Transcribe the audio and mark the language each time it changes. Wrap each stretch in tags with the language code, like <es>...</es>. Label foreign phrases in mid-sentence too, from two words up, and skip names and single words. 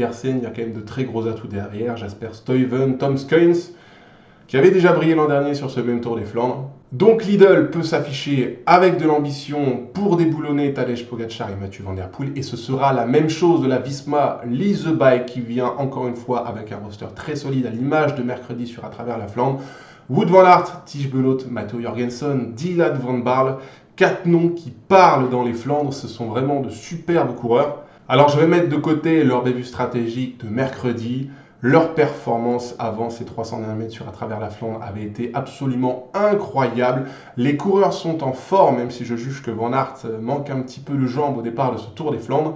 <fr>Il y a quand même de très gros atouts derrière. Jasper Stuyven, Tom Skuins, qui avait déjà brillé l'an dernier sur ce même Tour des Flandres. Donc Lidl peut s'afficher avec de l'ambition pour déboulonner Tadej Pogačar et Mathieu Van Der Poel. Et ce sera la même chose de la Visma Lease the Bike qui vient encore une fois avec un roster très solide à l'image de mercredi sur À travers la Flandre. Wout van Aert, Tige Benoot, Matteo Jorgensen, Dylan van Baarle, 4 noms qui parlent dans les Flandres, ce sont vraiment de superbes coureurs. Alors je vais mettre de côté leur début stratégique de mercredi. Leur performance avant ces 300 derniers mètres sur À travers la Flandre avait été absolument incroyable. Les coureurs sont en forme, même si je juge que Van Aert manque un petit peu de jambes au départ de ce Tour des Flandres.</fr>